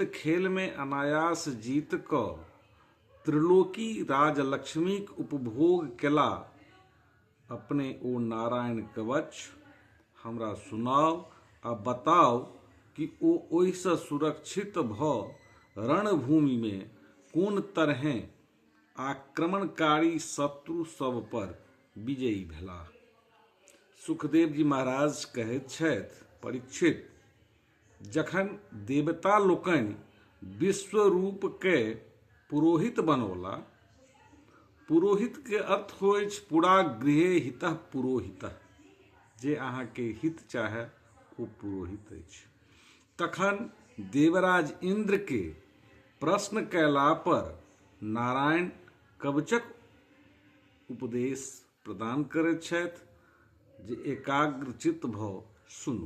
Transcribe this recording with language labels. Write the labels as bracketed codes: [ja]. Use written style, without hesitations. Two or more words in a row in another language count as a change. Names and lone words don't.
[mai] खेल में अनायास जीत क त्रिलोकी राजलक्ष्मीक उपभोग केला, अपने ओ नारायण कवच हमरा सुनाओ आ बताओ कि ओ ओहिसँ सुरक्षित भ रणभूमि में कोन तरहें आक्रमणकारी शत्रु सब पर विजयी भेला। सुखदेव जी महाराज कहैत छथि परीक्षित, जखन देवता लोकनि विश्वरूप के पुरोहित बनौला, पुरोहित के अर्थ होइ [sa] पूरा गृहे हितः पुरोहितः, [mai] जे अहाँ के हित चाहे ओ पुरोहित अछि। तखन देवराज इंद्र के प्रश्न कैला पर नारायण कवचक उपदेश प्रदान करैत छथि, जे एकाग्रचित भ सुनू।